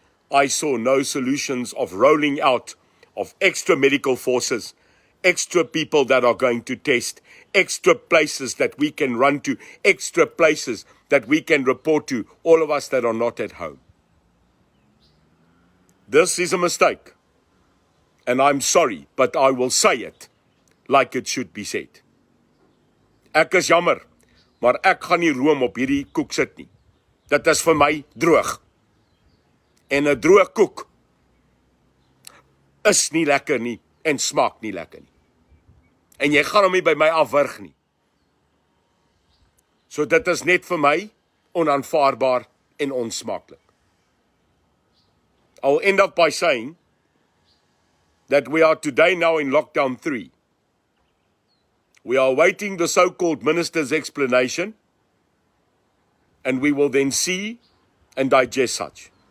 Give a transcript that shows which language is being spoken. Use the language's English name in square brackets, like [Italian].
[English] I saw no solutions of rolling out of extra medical forces, extra people that are going to test, extra places that we can run to, extra places that we can report to, all of us that are not at home. This is a mistake. And I'm sorry, but I will say it like it should be said. [Afrikaans] Ek is jammer, maar ek gaan nie room op hierdie koek sit nie. Dit is vir my droog. En 'n droë koek is nie lekker nie en smaak nie lekker nie. En jy gaan hom nie by my afwurg nie. So dit is net vir my onaanvaarbaar en onsmaaklik. [English] I'll end up by saying that we are today now in lockdown 3. We are awaiting the so-called minister's explanation, and we will then see and digest such.